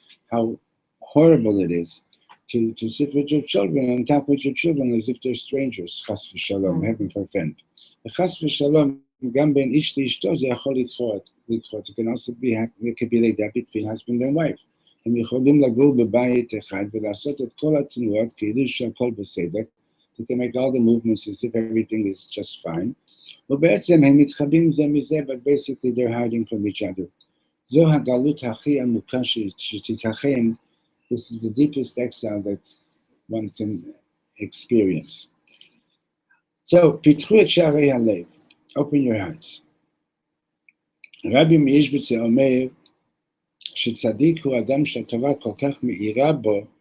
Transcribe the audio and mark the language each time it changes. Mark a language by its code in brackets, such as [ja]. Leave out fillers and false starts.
[en] How horrible it is to sit with your children and talk with your children as if they're strangers. [he] Chas v'shalom, [en] heaven forfend. [he] Chas v'shalom, gam ben ish li'ishto ze yachol likhrot. [en] It can also be, it could be like that between husband and wife. [he] הם יכולים לגור בבית אחד ולעשות את כל התנועות כאילו שהכל בסדר. [en] They can make all the movements as if everything is just fine. [he] ובעצם הם מתחבאים זה מזה, [en] but basically they're hiding from each other. [he] זו הגלות הכי עמוקה שתיתכן. [en] This is the deepest exile that one can experience. [he] So, פתחו את שערי הלב. [en] Open your hearts. [he] רבי מישבצר אומר, שצדיק הוא אדם שהתורה כל כך מאירה בו.